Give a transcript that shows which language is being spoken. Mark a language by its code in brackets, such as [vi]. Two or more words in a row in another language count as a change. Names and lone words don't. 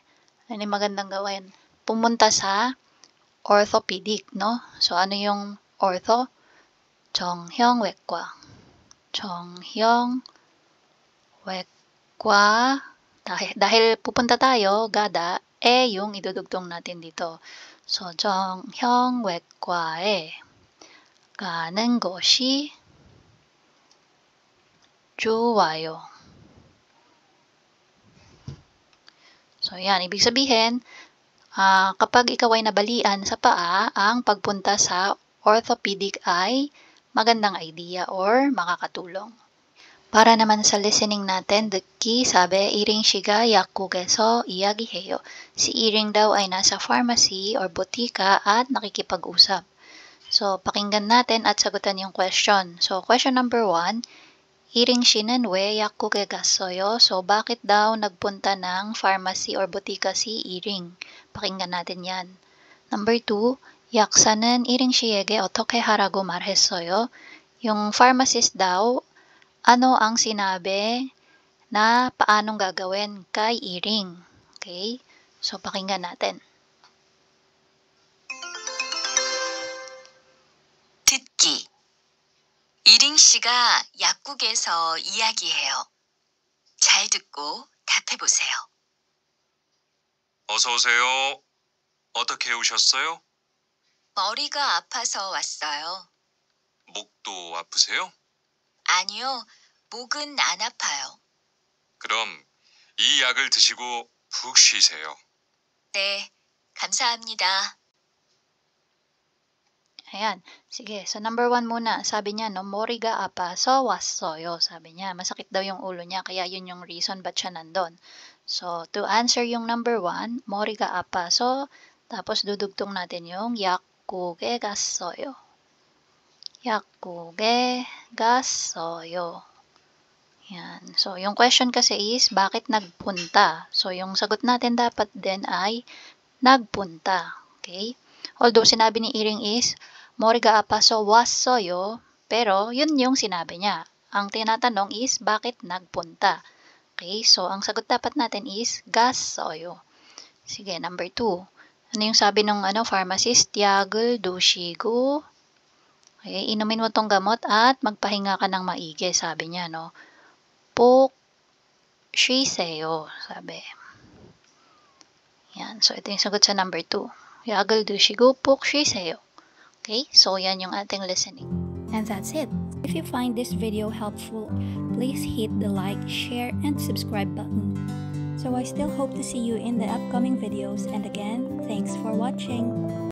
[tl] Ano yung magandang gawin? Pumunta sa orthopedic, no? So, ano yung ortho? [ko] 정형외과. 정형외과. [tl] Dahil pupunta tayo, gada, yung idudugtong natin dito. So, [ko] 정형외과에 가는 것이 좋아요. [tl] So, yan. Ibig sabihin, kapag ikaw ay nabalian sa paa, ang pagpunta sa orthopedic ay magandang idea or makakatulong. Para naman sa listening natin, 듣기, sabi, [ko] 이ring 씨가 약국에서 이야기해요. [tl] Si Iring daw ay nasa pharmacy or botika at nakikipag-usap. So, pakinggan natin at sagutan yung question. So, [en] question number 1, [ko] Iring 씨는 왜 약국에 갔어요? [tl] So, bakit daw nagpunta ng pharmacy or botika si Iring? Pakinggan natin yan. Number 2, [ko] 약사는 이ring 씨에게 어떻게 하라고 말했어요? [tl] Yung pharmacist daw, ano ang sinabi na paanong gagawin kay Iring? Okay? So, pakinggan natin. [ko] 듣기. 이링 씨가 약국에서 이야기해요. 잘 듣고 답해보세요. 어서 오세요. 어떻게 오셨어요? 머리가 아파서 왔어요. 목도 아프세요? 아니요, 목은 안 아파요. 그럼 이 약을 드시고 푹 쉬세요. 네, 감사합니다. [tl] Ayan. Sige. So, number 1 muna. Sabi niya, no, [ko] mori가 아파서 왔어요. [tl] Sabi niya, masakit daw yung ulo niya. Kaya yun yung reason ba't siya nandun. So, [en] to answer [tl] yung number 1, [ko] mori가 아파서, [tl] tapos dudugtong natin yung [ko] 약국에 갔어요. 약국에 갔어요. [tl] Yan. So, yung question kasi is, bakit nagpunta? So, yung sagot natin dapat din ay nagpunta. Okay? Although, sinabi ni Iring is, [ko] 머리가 아파서 왔어요. [tl] Pero, yun yung sinabi niya. Ang tinatanong is, bakit nagpunta? Okay? So, ang sagot dapat natin is, 갔어요. Sige, number 2. Ano yung sabi ng pharmacist? [ko] 약을 드시고. [tl] Okay, inumin mo tong gamot at magpahinga ka ng maigi, sabi niya, no? [ko] 꼭 쉬세요, [tl] sabi. Yan, so ito yung sagot sa number 2. [ko] 약을 드시고 꼭 쉬세요. [tl] Okay, so yan yung ating listening. [en] And that's it. If you find this video helpful, please hit the like, share, and subscribe button. So I still hope to see you in the upcoming videos, and again, thanks for watching.